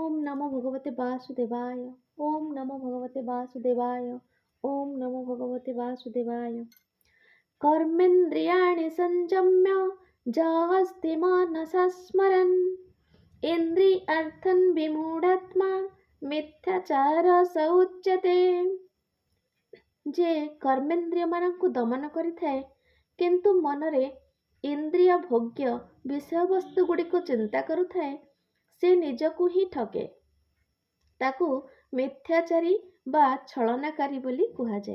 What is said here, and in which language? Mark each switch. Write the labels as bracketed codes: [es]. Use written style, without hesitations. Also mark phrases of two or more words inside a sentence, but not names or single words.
[sa] नमो भगवते वासुदेवाय। ओम नमो भगवते वासुदेवाय। ओम नमो भगवते वासुदेवाय। कर्मेन्द्रियाणि संयम्य जस्ति मनसा स्मरन् इन्द्रियार्थं विमूढात्मा मिथ्याचार स उच्यते। [or] ଯେ କର୍ମେନ୍ଦ୍ରିୟମାନଙ୍କୁ ଦମନ କରିଥାଏ କିନ୍ତୁ ମନରେ ଇନ୍ଦ୍ରିୟ ଭୋଗ୍ୟ ବିଷୟବସ୍ତୁ ଗୁଡ଼ିକୁ ଚିନ୍ତା କରୁଥାଏ, ସେ ନିଜକୁ ହିଁ ଠକେ। ତାକୁ ମିଥ୍ୟାଚାରୀ ବା ଛଳନାକାରୀ ବୋଲି କୁହାଯାଏ।